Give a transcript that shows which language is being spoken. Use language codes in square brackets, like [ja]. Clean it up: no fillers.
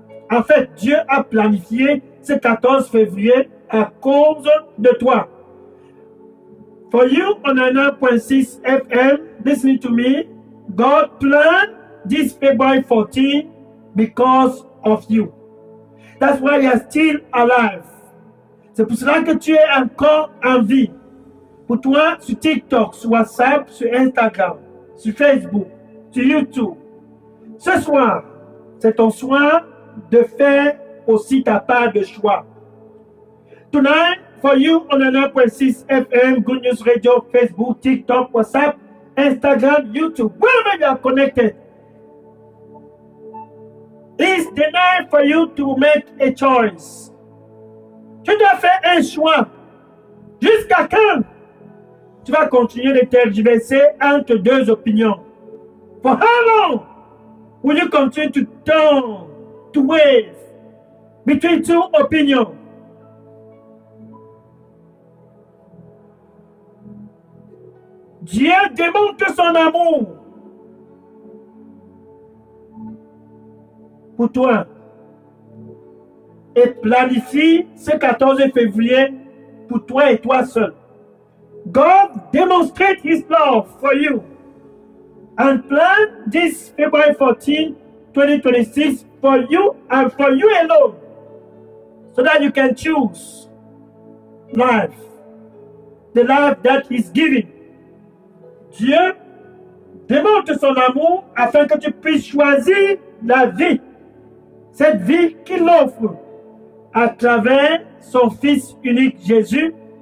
[fr] En fait, Dieu a planifié ce 14 février à cause de toi. [en] For you on 99.6 FM, listening to me, God planned this February 14 because of you. That's why you are still alive. [fr] C'est pour cela que tu es encore en vie. Pour toi, sur TikTok, sur WhatsApp, sur Instagram, sur Facebook, sur YouTube. Ce soir, c'est ton soir de faire aussi ta part de choix. [en] Tonight, for you on 9.6 FM, Good News Radio, Facebook, TikTok, WhatsApp, Instagram, YouTube, wherever you are connected, it's the night for you to make a choice. [fr] Tu dois faire un choix. Jusqu'à quand tu vas continuer de tergiverser entre deux opinions? [en] For how long will you continue to turn, to wave between two opinions? [fr] Dieu démontre son amour pour toi et planifie ce 14 février pour toi et toi seul. [en] God demonstrates his love for you and plan this February 14, 2026 for you and for you alone so that you can choose life, the life that he's giving. [fr] Dieu démontre son amour afin que tu puisses choisir la vie, cette vie qu'il offre à travers son Fils unique Jésus.